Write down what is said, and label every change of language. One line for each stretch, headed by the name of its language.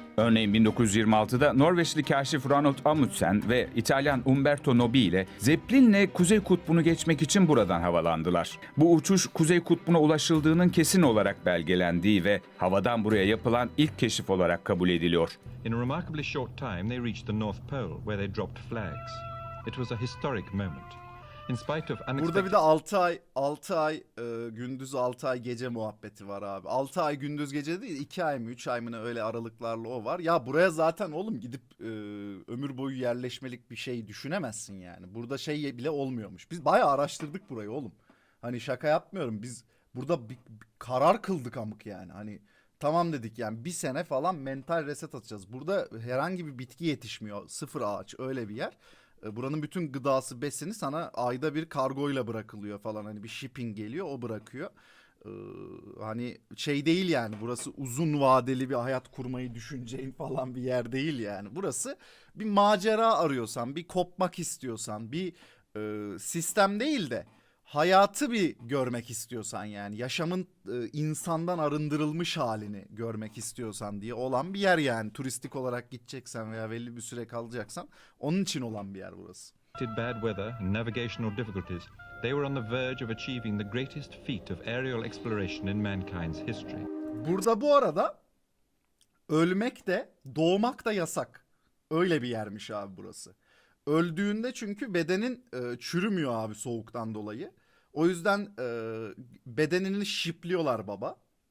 Turkish: Örneğin 1926'da Norveçli kaşif Ranulf Amundsen ve İtalyan Umberto Nobile ile Zeppelin'le Kuzey Kutbu'nu geçmek için buradan havalandılar. Bu uçuş Kuzey Kutbu'na ulaşıldığının kesin olarak belgelendiği ve havadan buraya yapılan ilk keşif olarak kabul ediliyor.
English: In a remarkably short time, they reached the North Pole, where they dropped flags. It was a historic moment. In spite of
Turkish: Burada
English: unexpected...
Turkish: bir de 6 ay gündüz 6 ay gece muhabbeti var abi. 6 ay gündüz gece değil, 2 ay mı 3 ay mı ne, öyle aralıklarla o var. Ya buraya zaten oğlum gidip ömür boyu yerleşmelik bir şey düşünemezsin yani. Burada şey bile olmuyormuş. Biz bayağı araştırdık burayı oğlum. Hani şaka yapmıyorum. Biz burada bir karar kıldık amık yani. Hani tamam dedik yani, bir sene falan mental reset atacağız. Burada herhangi bir bitki yetişmiyor. Sıfır ağaç, öyle bir yer. Buranın bütün gıdası, besini sana ayda bir kargoyla bırakılıyor falan. Hani bir shipping geliyor, o bırakıyor. Hani şey değil yani, burası uzun vadeli bir hayat kurmayı düşüneceğin falan bir yer değil yani. Burası bir macera arıyorsan, bir kopmak istiyorsan, bir sistem değil de hayatı bir görmek istiyorsan, yani yaşamın insandan arındırılmış halini görmek istiyorsan diye olan bir yer yani. Turistik olarak gideceksen veya belli bir süre kalacaksan onun için olan bir yer burası.
English: bad weather and navigational difficulties, they were on the verge of achieving the greatest feat of aerial exploration in mankind's history.
Turkish: Burada bu arada ölmek de doğmak da yasak. Öyle bir yermiş abi burası. Öldüğünde çünkü bedenin çürümüyor abi soğuktan dolayı. O yüzden bedenini şipliyorlar baba.